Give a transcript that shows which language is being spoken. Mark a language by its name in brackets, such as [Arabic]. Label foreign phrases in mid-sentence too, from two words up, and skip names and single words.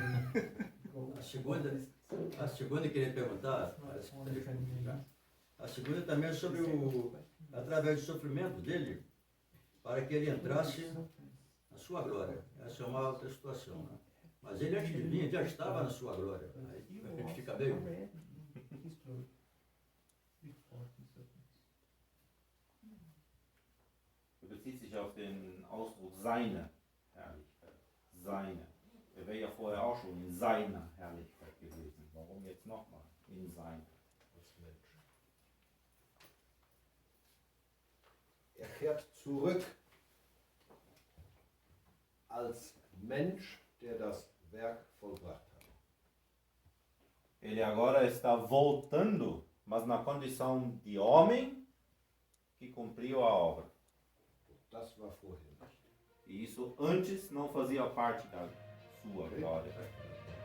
[Portuguese] A segunda eu queria perguntar, a segunda também é sobre através do sofrimento dele, para que ele entrasse na sua glória. Essa é uma outra situação, né? Mas ele antes de vir já estava na sua glória. Aí a gente fica meio... [German] Du beziehst sich auf den Ausdruck seine Herrlichkeit. Seine. Er wäre ja vorher auch schon in seiner Herrlichkeit gewesen. Warum jetzt nochmal in seiner? Als Mensch. Er kehrt zurück als Mensch, der das Werk vollbracht hat. [Portuguese] Ele agora está voltando, mas na condição de homem que cumpriu a obra. [German] Das war vorher nicht. [Portuguese] E isso antes não fazia parte da sua glória.